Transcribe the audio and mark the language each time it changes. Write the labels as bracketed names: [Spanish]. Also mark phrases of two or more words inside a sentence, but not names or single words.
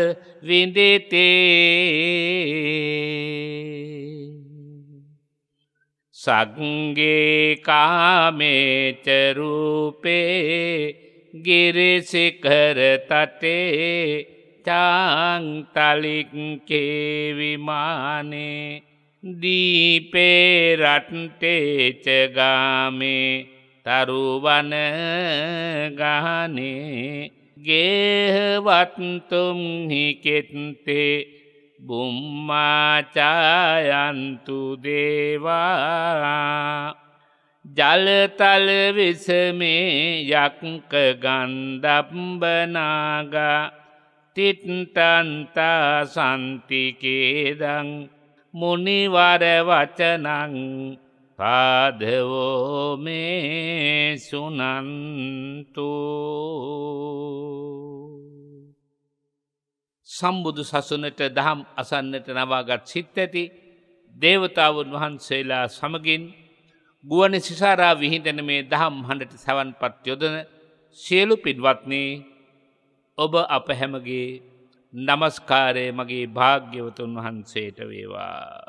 [Pali] විඳිතේ සග්ගේ කාමේච රූපේ ගිරිසිඛර තටේ චාන්තලික්කේ විමානේ දීපේ රට්ටේච ගාමේ තරුවන ගහනේ ගේහවත්තුම් හිකෙත්තේ බුම්මාචායන්තු දේවා ජලතල විසමේ යක්ක ගන්ධබ්බනාගා තිට්ටන්තා සන්තිකේදං මුනිවර වචනං පාදවෝ මේ සුනන්තු. [Sinhala] සම්බුදු සසුනට දහම් අසන්නට නවාගත් සිත් ඇති දේවතාවුන් වහන්සේලා සමගින් ගුවන් සිසාරා විහිදෙන මේ දහම් හඬට සවන්පත් යොදන සියලු පින්වත්නි, ඔබ අප හැමගේ නමස්කාරය මගේ භාග්‍යවතුන් වහන්සේට වේවා.